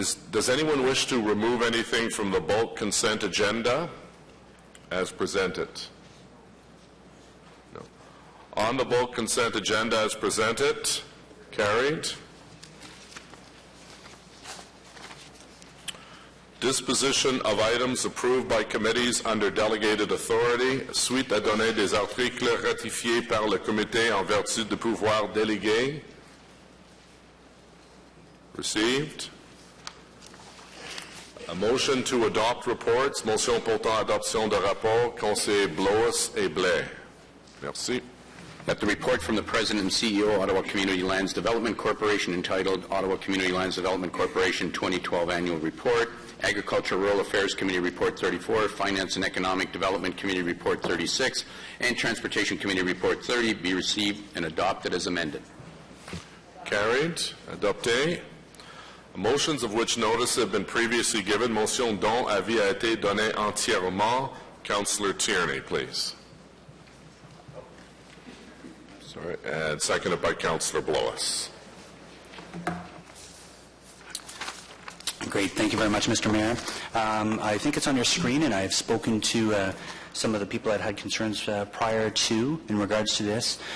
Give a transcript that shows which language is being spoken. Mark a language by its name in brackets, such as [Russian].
[English] Does anyone wish to remove anything from the bulk consent agenda as presented? No. On the bulk consent agenda as presented, carried. Disposition of items approved by committees under delegated authority, [French] suite à donner des articles ratifiés par le comité en vertu de pouvoirs délégués. [English] Received. A motion to adopt reports. [French] Motion portant adoption de rapport. Conseillers Blois et Blais. Merci. [English] that the report from the President and CEO, Ottawa Community Lands Development Corporation, entitled Ottawa Community Lands Development Corporation 2012 Annual Report, Agriculture Rural Affairs Committee Report 34, Finance and Economic Development Committee Report 36, and Transportation Committee Report 30 be received and adopted as amended. Carried. [French] Adopté. [English] Motions of which notice have been previously given. [French] Motion dont avis a été donné entièrement. [English] Councillor Tierney, please. Sorry. And seconded by Councillor Blois. Great. Thank you very much, Mr. Mayor. I think it's on your screen, and I've spoken to some of the people that had concerns prior to in regards to this.